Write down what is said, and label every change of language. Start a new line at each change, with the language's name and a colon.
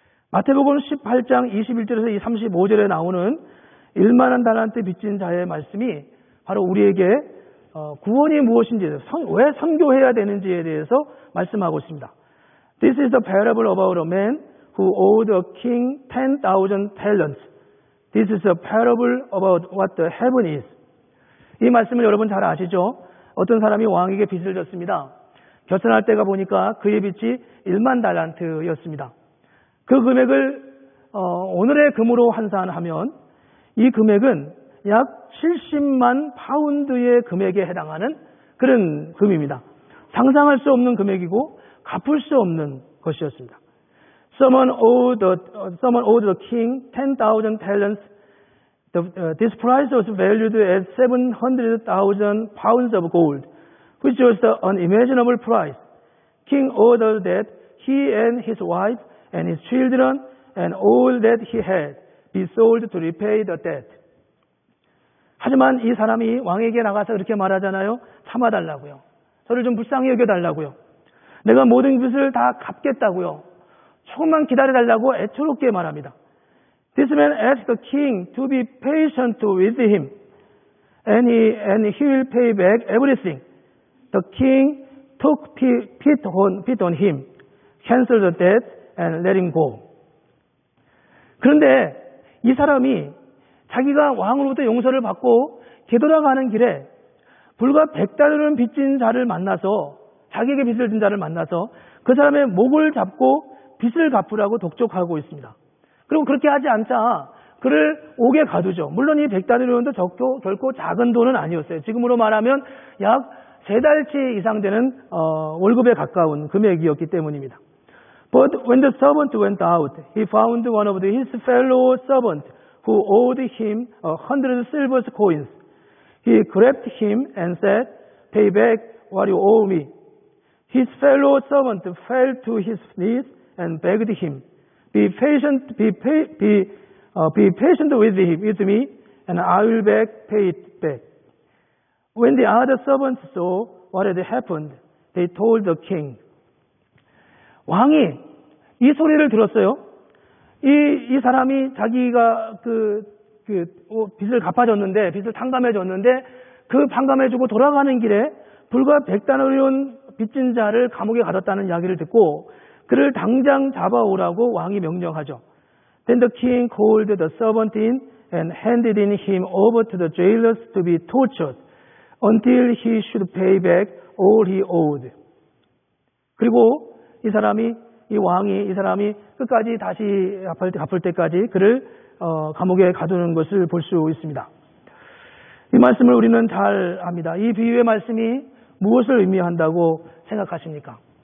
Korean: 마태복음 18장 21절에서 35절에 나오는 1만 달란트 빚진 자의 말씀이 바로 우리에게 구원이 무엇인지, 왜 선교해야 되는지에 대해서 말씀하고 있습니다.
English: This is the parable about a man who owed a king 10,000 talents. This is a parable about what the heaven is.
Korean: 이 말씀을 여러분 잘 아시죠? 어떤 사람이 왕에게 빚을 졌습니다. 결산할 때가 보니까 그의 빚이 1만 달란트였습니다. 그 금액을 오늘의 금으로 환산하면 이 금액은 약 70만 파운드의 금액에 해당하는 그런 금입니다. 상상할 수 없는 금액이고 갚을 수 없는 것이었습니다.
English: Someone owed the king 10,000 talents. This price was valued at 700,000 pounds of gold, which was the unimaginable price. King ordered that he and his wife and his children and all that he had be sold to repay the debt.
Korean: 하지만 이 사람이 왕에게 나가서 그렇게 말하잖아요. 참아달라고요. 저를 좀 불쌍히 여겨달라고요. 내가 모든 빚을 다 갚겠다고요. 조금만 기다려달라고 애처롭게 말합니다.
English: This man asked the king to be patient with him, and he will pay back everything. The king took pity on him, canceled the debt, and let him go.
Korean: 그런데 이 사람이 자기가 왕으로부터 용서를 받고 되돌아가는 길에 불과 100달러는 빚진 자를 만나서 자기에게 빚을 진 자를 만나서 그 사람의 목을 잡고 빚을 갚으라고 독촉하고 있습니다. 그리고 그렇게 하지 않자 그를 옥에 가두죠. 물론 이 100달러는 결코 작은 돈은 아니었어요. 지금으로 말하면 약 3달치 이상 되는 월급에 가까운 금액이었기 때문입니다.
English: But when the servant went out, he found one of his fellow servants who owed him 100 silver coins. He grabbed him and said, "Pay back what you owe me." His fellow servant fell to his knees and begged him, Be patient with me, and I will pay it back. When the other servants saw what had happened, they told the king.
Korean: 왕이 이 소리를 들었어요. 이 사람이 자기가 빚을 갚아줬는데, 빚을 탕감해줬는데, 그 탕감해주고 돌아가는 길에 불과 100달러온 빚진 자를 감옥에 가뒀다는 이야기를 듣고 그를 당장 잡아오라고 왕이 명령하죠.
English: Then the king called the servant in and handed him over to the jailers to be tortured until he should pay back all he owed.
Korean: 그리고 이 왕이 끝까지 다시 갚을 때까지 그를 감옥에 가두는 것을 볼 수 있습니다. 이 말씀을 우리는 잘 압니다. 이 비유의 말씀이 무엇을 의미한다고 생각하십니까?